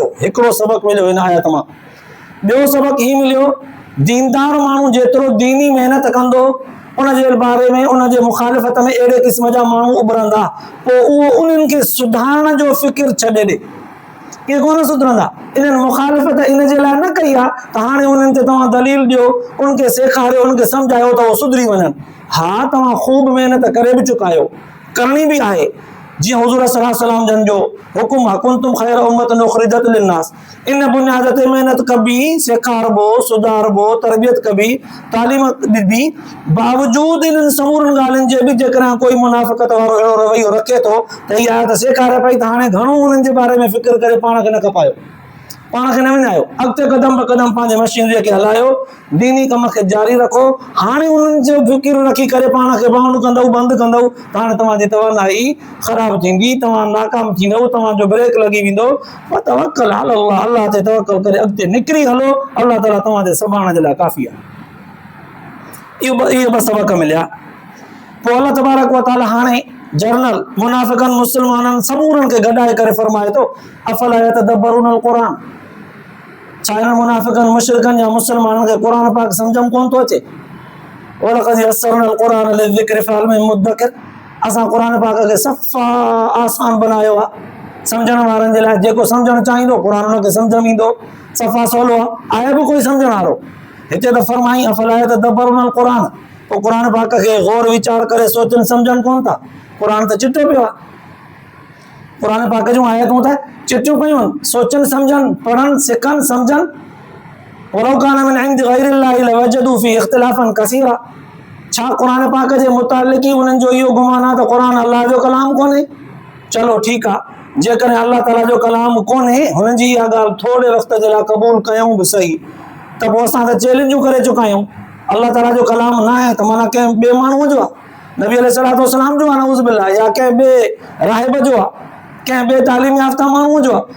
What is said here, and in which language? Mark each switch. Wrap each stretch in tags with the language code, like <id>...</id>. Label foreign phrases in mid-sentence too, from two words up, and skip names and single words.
<sd>हिकिड़ो सबक़ मिलियो हिन आयत मां। ॿियो सबक़ हीउ मिलियो, दीनदार माण्हू जेतिरो दीनी महिनत कंदो, उन जे बारे में, उन जे मुखालिफ़त में अहिड़े क़िस्म जा माण्हू उभरंदा, पोइ उहो उन्हनि खे सुधारण जो फ़िक्र छॾे ॾे। इहे कोन सुधरंदा। इन्हनि मुखालिफ़त इन जे लाइ न कई आहे त हाणे उन्हनि ते तव्हां दलील ॾियो, उनखे सेखारियो, उनखे सम्झायो त उहो सुधरी वञनि। हा, तव्हां ख़ूब महिनत करे बि चुका आहियो, करणी बि आहे। जीअं हुज़ूर</sd> <ar>صلى الله عليه وسلم</ar> <sd>जन जो हुकुम आहे,</sd> <ar>كنتم خير أمة أخرجت للناس,</ar> <sd>इन बुनियाद ते महिनत कबी, सेखारबो, सुधारबो, तरबियत कबी, तालीम ॾिबी। बावजूद इन्हनि समूरनि ॻाल्हियुनि जे बि जेकॾहिं कोई मुनाफ़िक़त वारो अहिड़ो रवैयो रखे थो त इहा त सेखारे पई त हाणे घणो उन्हनि जे बारे में फ़िक्र करे पाण खे न खपायो, पाण खे न विञायो, अॻिते क़दम ब क़दम पंहिंजे मशीनरीअ खे हलायो, दीनी कम खे जारी रखो। हाणे उन्हनि जो फ़िक्र रखी करे पाण खे बाउंड कंदव, बंदि कंदव, त हाणे तव्हांजी तवानाई ख़राब थींदी, तव्हां नाकाम थींदव, तव्हांजो ब्रेक लॻी वेंदो। पर</sd> <ar>توكل على الله,</ar> <sd>अल्लाह ते तवक्कल करे अॻिते निकिरी हलो, अल्लाह ताला तव्हांजे संभालण जे लाइ काफ़ी आहे। इहे ॿ सबक़ मिलिया। पोइ अल्लाह</sd> <ar>تبارك وتعالى</ar> <sd>हाणे जर्नल मुनाफ़िक़नि, मुस्लमाननि समूरनि खे गॾाए करे फरमाए थो,</sd> <ar>أفلا يتدبرون القرآن.</ar> <sd>छा हिन मुनाफ़िक़नि, मुशरिकनि या मुस्लमाननि खे क़ुरान पाक सम्झ कोन थो अचे?</sd> <ar>ولقد يسرنا القرآن للذكر فهل من مدكر.</ar> <sd>असां क़ुरान पाक खे सफ़ा आसान बनायो आहे सम्झण वारनि जे लाइ। जेको सम्झणु चाहींदो क़ुरान हुनखे सम्झ में ईंदो, सफ़ा सवलो आहे। आहे बि कोई सम्झण वारो? हिते त फरमाई</sd> <ar>أفلا يتدبرون القرآن.</ar> <sd>पोइ क़ुरान पाक खे गौर वीचार करे सोचनि सम्झनि कोन था। क़ुरान त चिटो पियो आहे। क़ुरान पाक जूं आयतूं त चिटियूं पियूं आहिनि, सोचनि सम्झनि, पढ़नि, सिखनि, सम्झनि।</sd> <ar>ولو كان من عند غير الله لوجدوا فيه اختلافا كثيرا.</ar> <sd>छा क़ुरान पाक जे मुतालिक़ ई उन्हनि जो इहो गुमान आहे त क़ुरान अल्लाह जो कलाम कोन्हे? चलो ठीकु आहे, जेकॾहिं अल्लाह ताला जो कलाम कोन्हे, हुननि जी इहा ॻाल्हि थोरे वक़्त जे लाइ क़बूल कयूं बि सही, त पोइ असां त चैलेंजूं करे चुका आहियूं। अल्लाह ताला जो कलाम न आहे त माना कंहिं ॿिए माण्हूअ जो आहे, नबी</sd> <ar>عليه الصلاة والسلام</ar> <sd>जो आहे,</sd> <ar>نعوذ بالله,</ar> <sd>या कंहिं ॿिए राहिब जो आहे, कंहिं ॿिए तालीम याफ़्ता माण्हूअ जो आहे।</sd>